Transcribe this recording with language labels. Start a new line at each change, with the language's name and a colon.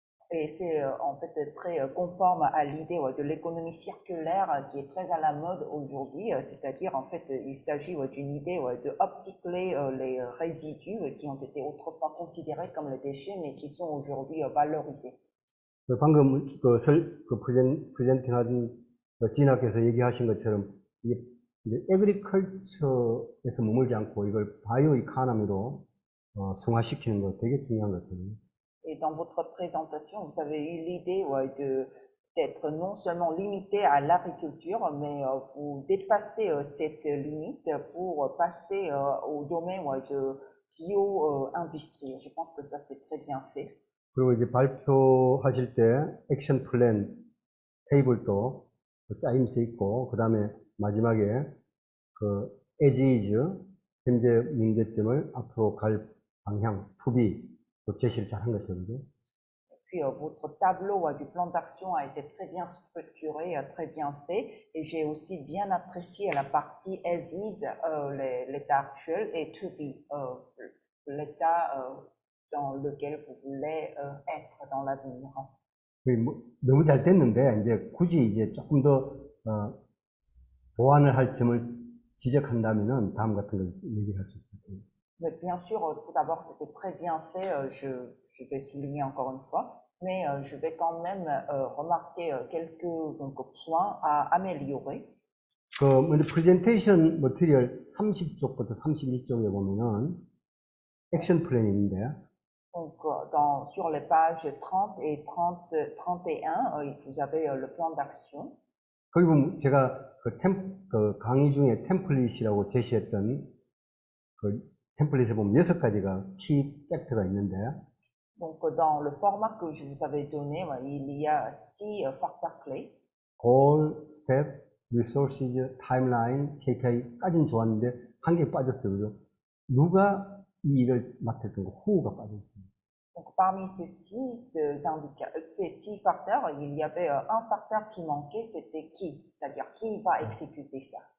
French: Et c'est en fait très conforme à l'idée de l'économie circulaire qui est très à la mode aujourd'hui, c'est-à-dire en fait il s'agit d'une idée de upcycler les résidus qui ont été autrefois considérés comme les déchets mais qui sont aujourd'hui valorisés.
Korean: 방금 프레젠팅하신 진아께서 얘기하신 것처럼 이게 에그리컬처에서 머물지 않고 이걸 바이오 이코노미로 승화시키는 거 되게 중요한 것 같아요.
French: Et dans votre présentation, vous avez eu l'idée d'être non seulement limité à l'agriculture, mais vous dépassez cette limite pour passer au domaine de bio-industrie. Je pense que ça, c'est très bien fait.
Korean: 그리고 이제 발표하실 때 액션 플랜 테이블도 짜임새 있고, 그 다음에 마지막에
English: as is,
Korean: 현재 문제점을 앞으로 갈 방향, 투비, 제시를 잘 한 것이죠.
French: Puis votre tableau du plan d'action a été très bien structuré, très bien fait, et j'ai aussi bien apprécié la partie
English: as is,
French: l'état actuel, et
English: to be,
French: l'état dans lequel vous voulez être dans l'avenir.
Korean: 너무 잘 됐는데 이제 굳이 이제 조금 더 보완을 할 점을 지적한다면은 다음 같은 걸 얘기할 수 있습니다.
French: Mais bien sûr, tout d'abord, c'était très bien fait. Je vais souligner encore une fois. Mais je vais quand même remarquer quelques donc, points à améliorer.
Korean: 먼저 프레젠테이션 머티리얼 30쪽부터 31쪽에 보면은 액션 플랜이 있는데,
French: Donc, sur les pages 30 et 31, vous avez le plan d'action.
Korean: 거기 보면 제가 그 강의 중에 템플릿이라고 제시했던 그 템플릿에 보면 6가지가 키 팩트가 있는데, Donc, dans le format que je vous avais donné, il y a 6 facteurs clés.
English: goal, step, resources, timeline,
Korean: KPI까지는 좋았는데 한 개 빠졌어요. 그죠? 누가 이 일을 맡을 건가? who가 빠졌어요.
French: Donc, parmi ces 6 facteurs, il y avait un facteur qui manquait, c'était qui, c'est-à-dire qui va exécuter ça.